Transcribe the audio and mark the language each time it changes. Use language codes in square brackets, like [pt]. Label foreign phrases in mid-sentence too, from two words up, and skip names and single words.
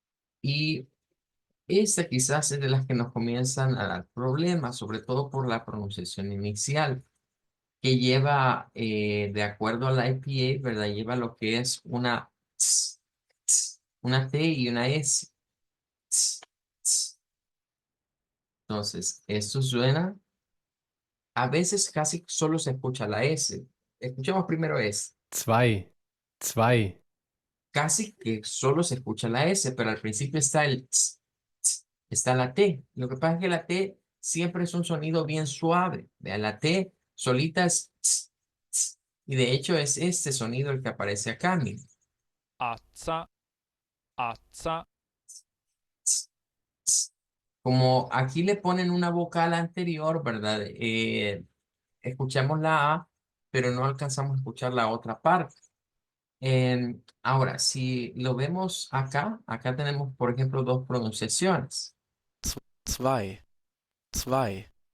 [es] Y Esta quizás es de las que nos comienzan a dar problemas, sobre todo por la pronunciación inicial, que lleva, de acuerdo a la IPA, ¿verdad? Lleva lo que es una ts, una T y una S. Ts, ts. Entonces, esto suena, a veces casi solo se escucha la S. Escuchemos primero S. [de] Zwei. Zwei. [es] Casi que solo se escucha la S, pero al principio está el ts, ts, está la T. Lo que pasa es que la T siempre es un sonido bien suave. Vean, la T solita es ts, ts, y de hecho es este sonido el que aparece acá, miren. Azza, azza, Ts, ts. Como aquí le ponen una vocal anterior, ¿verdad? Escuchamos la A, pero no alcanzamos a escuchar la otra parte. Ahora, si lo vemos acá, acá tenemos, por ejemplo, dos pronunciaciones. [de] zwei, zwei,